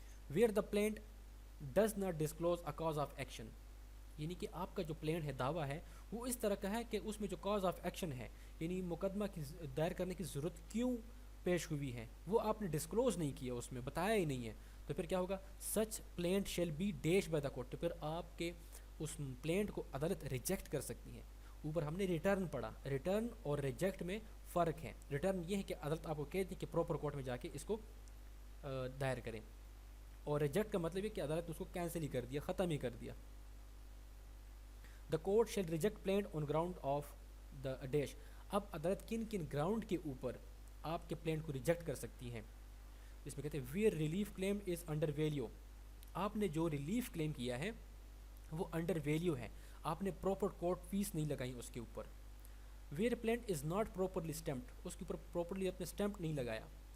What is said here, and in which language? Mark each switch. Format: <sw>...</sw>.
<en>where the plaint does not disclose a cause of action,</en> <ur>یعنی کہ آپ کا جو پلینٹ ہے, دعویٰ ہے, وہ اس طرح کا ہے کہ اس میں جو کاز آف ایکشن ہے یعنی مقدمہ کی دائر کرنے کی ضرورت کیوں پیش ہوئی ہے وہ آپ نے ڈسکلوز نہیں کیا, اس میں بتایا ہی نہیں ہے, تو پھر کیا ہوگا,</ur> <en>Such plaint shall be dash by the court.</en> <ur>تو پھر آپ کے اس پلینٹ کو عدالت ریجیکٹ کر سکتی ہے. اوپر ہم نے ریٹرن پڑھا, ریٹرن اور ریجیکٹ میں فرق ہے. ریٹرن یہ ہے کہ عدالت آپ کو کہتی ہے کہ پراپر کورٹ میں جا کے اس کو دائر کریں, اور ریجیکٹ کا مطلب ہے کہ عدالت نے اس کو کینسل ہی کر دیا, ختم ہی کر دیا.</ur> <en>The court shall reject plaint on ground of the dash.</en> <ur>اب عدالت کن کن گراؤنڈ کے اوپر آپ کے پلینٹ کو ریجیکٹ کر سکتی ہیں, اس میں کہتے ہیں</ur> <en>Where relief claim is under value.</en> <ur>آپ نے جو ریلیف کلیم کیا ہے وہ انڈر ویلیو ہے, آپ نے پراپر کورٹ فیس نہیں لگائی اس کے اوپر.</ur> <en>where plaint is not properly stamped,</en> <ur>اس کے اوپر پراپرلی اپنے اسٹمپ نہیں لگایا.</ur>